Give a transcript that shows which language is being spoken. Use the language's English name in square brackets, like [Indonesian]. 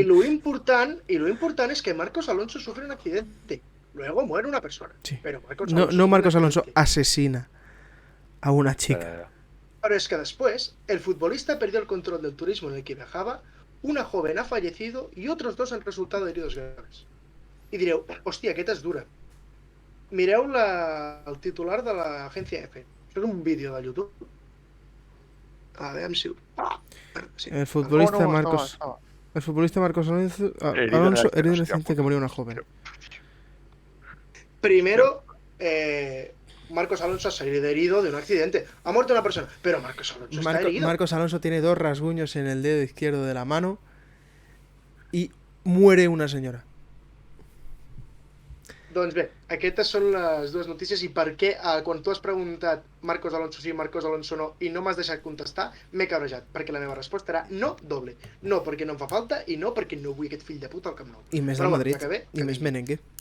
[Catalan] I lo important és que Marcos Alonso [Spanish] sufre un accidente. Luego muere una persona. Sí. Pero Marcos Alonso no Marcos Alonso asesina a una chica. Pero es que después, el futbolista perdió el control del turismo en el que viajaba, una joven ha fallecido y otros 2 han resultado heridos graves. [Catalan] I direu, hòstia, aquesta és dura. Mireu el titular de l'agència EFE. Això és un vídeo de YouTube. A veure si... Sí. [Spanish] El futbolista Marcos Alonso herido en el accidente que murió una joven. Primero, Marcos Alonso ha salido herido de un accidente. Ha muerto una persona, pero Marcos Alonso está herido. Marcos Alonso tiene 2 rasguños en el dedo izquierdo de la mano y muere una señora. [Catalan] Doncs bé, aquestes són les 2 notícies i per què quan tu has preguntat Marcos Alonso sí, Marcos Alonso no i no m'has deixat contestar, m'he cabrejat, perquè la meva resposta era no doble. No perquè no em fa falta i no perquè no vull aquest fill de puta al Camp Nou. I més del Madrid, i més merengue.